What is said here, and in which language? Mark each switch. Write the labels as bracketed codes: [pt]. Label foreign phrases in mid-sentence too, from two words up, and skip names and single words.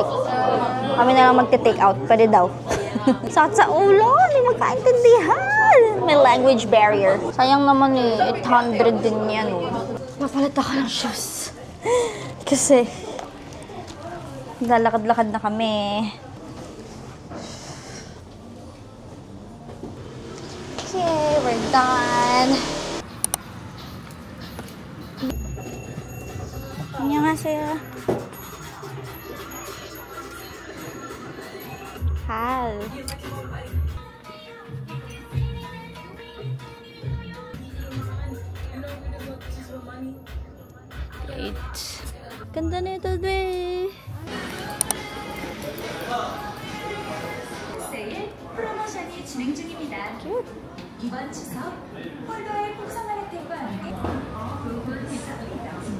[tl] Kami na lang magte-take out. Pwede daw. Sakit sa ulo. Hindi magkaintindihan. May [en] language barrier. [tl] Sayang naman 800 din yan. Napalit ako ng shoes. Kasi lalakad-lakad na kami. [en] Okay, we're done. [ko] 안녕하세요. [en] Hi. Great. [tl] Ganda na ito, babe. [ko] 세일 프로모션이 진행 중입니다. 이번 추석 폴더의 풍성한 혜택과 함께 부분 혜택입니다.